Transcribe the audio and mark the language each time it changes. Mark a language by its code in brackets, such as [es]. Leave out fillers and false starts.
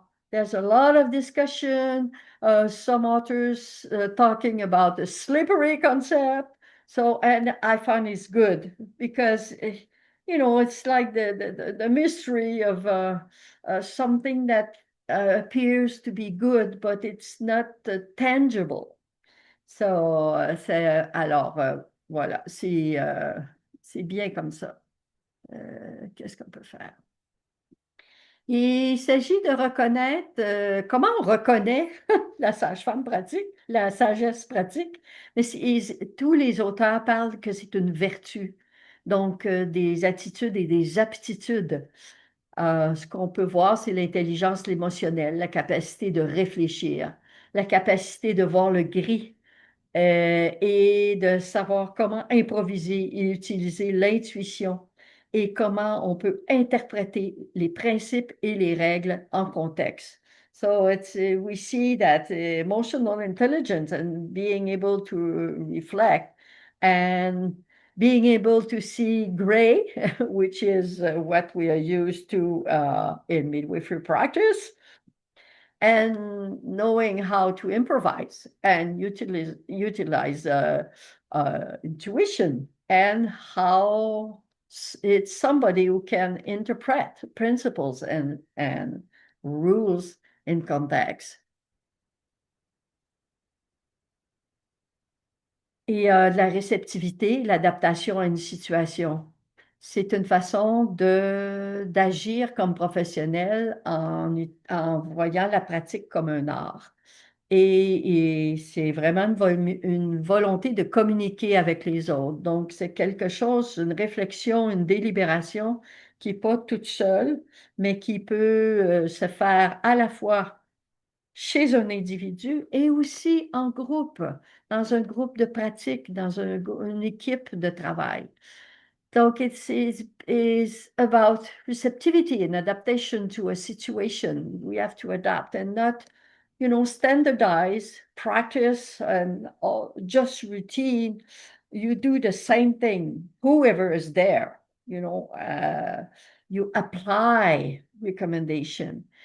[en] There's a lot of discussion. Some authors talking about the slippery concept. So, and I find it's good because, it's like the mystery of something that appears to be good, but it's not tangible. [fr] So, alors, voilà, c'est bien comme ça. Qu'est-ce qu'on peut faire? Il s'agit de reconnaître comment on reconnaît la sage-femme pratique, la sagesse pratique. Mais tous les auteurs parlent que c'est une vertu, donc des attitudes et des aptitudes. Ce qu'on peut voir, c'est l'intelligence émotionnelle, la capacité de réfléchir, la capacité de voir le gris et de savoir comment improviser et utiliser l'intuition et comment on peut interpréter les principes et les règles en contexte. [en] So we see that emotional intelligence and being able to reflect and being able to see gray, which is what we are used to in midwifery practice, and knowing how to improvise and utilize intuition and how it's somebody who can interpret principles and rules in context. [fr] Et de la réceptivité, l'adaptation à une situation. C'est une façon d'agir comme professionnel en voyant la pratique comme un art. Et c'est vraiment une volonté de communiquer avec les autres. Donc, c'est quelque chose, une réflexion, une délibération qui n'est pas toute seule, mais qui peut se faire à la fois chez un individu et aussi en groupe, dans un groupe de pratique, dans une équipe de travail. [en] Donc, is about receptivity and adaptation to a situation. We have to adapt and not, standardize, practice, and just routine. You do the same thing, whoever is there, you apply recommendation.